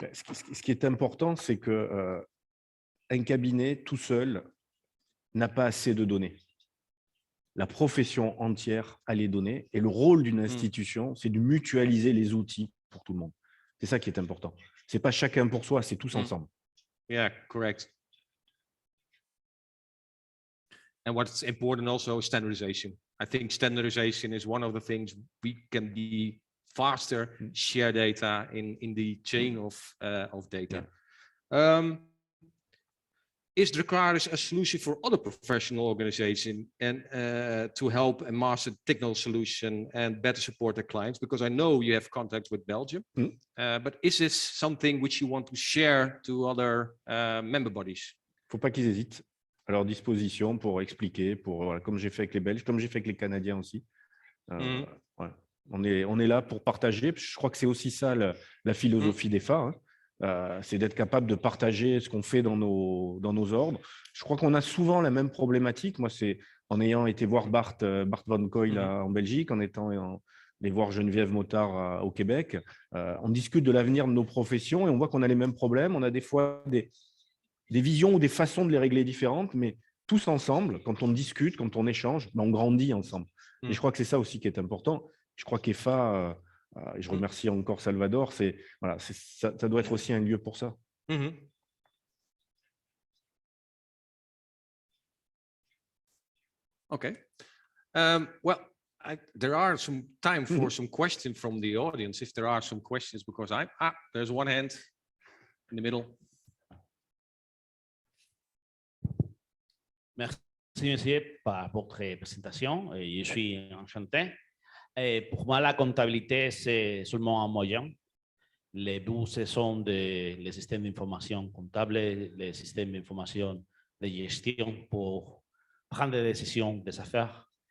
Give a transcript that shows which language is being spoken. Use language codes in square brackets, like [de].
[fr] Ce qui est important, c'est que un cabinet tout seul n'a pas assez de données. La profession entière a les données et le rôle d'une institution, c'est de mutualiser les outils pour tout le monde. C'est ça qui est important. Ce n'est pas chacun pour soi, c'est tous ensemble. [en] Yeah, correct. And what's important also is standardization. I think standardization is one of the things we can be faster, share data in the chain of data. Yeah. Is Drakarys a solution for other professional organizations and to help and master technical solution and better support their clients? Because I know you have contacts with Belgium, but is this something which you want to share to other member bodies? [fr] Il ne faut pas qu'ils hésitent à leur disposition pour expliquer, comme j'ai fait avec les Belges, comme j'ai fait avec les Canadiens aussi. Voilà. On est là pour partager. Je crois que c'est aussi ça la philosophie d'EFA. C'est d'être capable de partager ce qu'on fait dans nos ordres. Je crois qu'on a souvent la même problématique. Moi, c'est en ayant été voir Bart Van Coyle en Belgique, en étant allé voir Geneviève Motard au Québec. On discute de l'avenir de nos professions et on voit qu'on a les mêmes problèmes. On a des fois des visions ou des façons de les régler différentes, mais tous ensemble, quand on discute, quand on échange, on grandit ensemble. Et je crois que c'est ça aussi qui est important. Je crois qu'EFA... et je remercie encore Salvador, ça doit être aussi un lieu pour ça. [en] Okay. Well, there are some time for some questions from the audience, if there are some questions, because there's one hand in the middle. [fr] Merci, monsieur, pour votre présentation. Je suis enchanté. Et pour moi, la comptabilité, c'est seulement un moyen. Les buts, ce sont les systèmes d'information comptable, les systèmes d'information de gestion pour prendre des décisions des affaires.